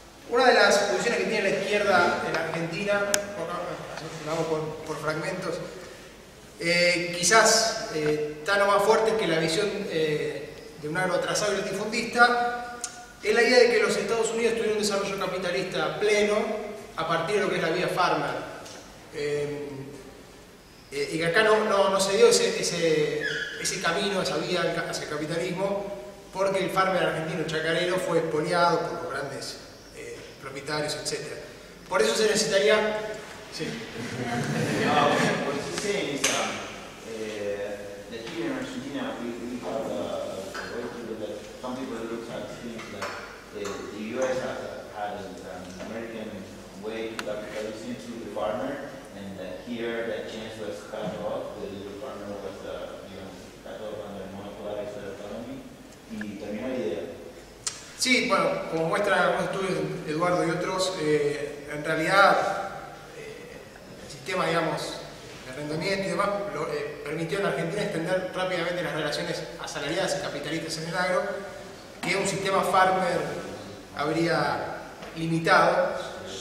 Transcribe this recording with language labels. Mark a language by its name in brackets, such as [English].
[Spanish] Una de las posiciones que tiene la izquierda en Argentina, vamos por fragmentos, quizás tan o más fuerte que la visión de un agroatrasado y latifundista, es la idea de que los Estados Unidos tuvieron un desarrollo capitalista pleno a partir de lo que es la vía Farmer. Y que acá no se dio ese camino, esa vía hacia el capitalismo, porque el farmer argentino chacarero fue expoliado por los grandes propietarios, etc. Por eso se necesitaría... Sí. [English] What he's saying is that here in Argentina we have a way to look at, some people look at things like the U.S. had an American way to capitalism through the farmer, and here that chance was cut off. The little farmer was cut off under monopolized economy. [Spanish] Y terminó la idea. Sí, bueno, como muestran algunos estudios de Eduardo y otros, en realidad el sistema, digamos, de arrendamiento y demás permitió en Argentina extender rápidamente las relaciones asalariadas y capitalistas en el agro, que un sistema farmer habría limitado.